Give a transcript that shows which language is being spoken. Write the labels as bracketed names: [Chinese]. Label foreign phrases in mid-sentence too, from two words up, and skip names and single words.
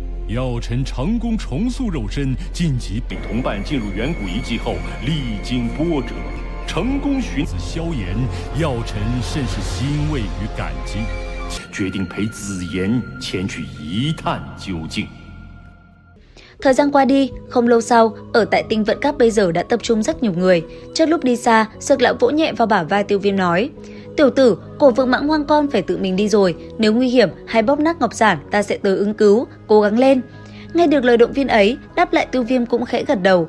[Chinese] 药尘成功重塑肉身，晋级被同伴进入远古遗迹后，历经波折，成功寻死萧炎，药尘甚是欣慰与感激，决定陪子言前去一探究竟。 [Vietnamese] Thời gian qua đi, không lâu sau, ở tại tinh vận các bây giờ đã tập trung rất nhiều người. Trước lúc đi xa, Dược Lão vỗ nhẹ vào bả vai Tiêu Viêm nói: "Tiểu tử, cổ vực Mãng Hoang con phải tự mình đi rồi. Nếu nguy hiểm hay bóp nát ngọc giản, ta sẽ tới ứng cứu. Cố gắng lên." Nghe được lời động viên ấy, đáp lại Tiêu Viêm cũng khẽ gật đầu.